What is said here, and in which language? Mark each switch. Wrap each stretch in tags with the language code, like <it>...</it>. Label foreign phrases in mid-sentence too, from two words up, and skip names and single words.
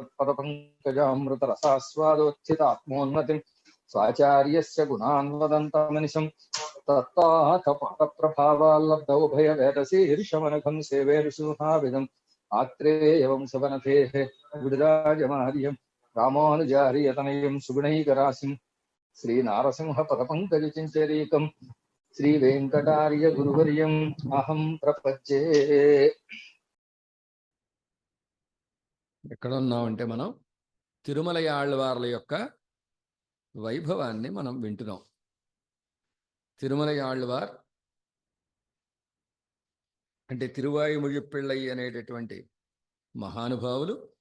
<sa>तत्पदपङ्कजामृतरसास्वादोत्थितात्मोन्नतिं स्वाचार्यस्य गुणान् वदन्तमनिशं तत्ताथपादप्रभावाल्लब्धौ भयवेदशीर्षमनघं सेवे ऋषुहाभिधम् आत्रेयवंशवनतेः विडराजमार्यं रामानुजार्यतनयं सुगुणैकराशिं श्रीनारसिंहपदपङ्कजचिञ्चरीकं श्रीवेङ्कटार्यगुरुवर्यम् अहं प्रपद्ये.</sa> <te>ఎక్కడ ఉన్నామంటే మనం తిరుమల ఆళ్వార్ల యొక్క వైభవాన్ని మనం వింటున్నాం. తిరుమల ఆళ్వార్ అంటే తిరువాయుమొഴി పిళ్ళై అనేటటువంటి మహానుభావులు.</te>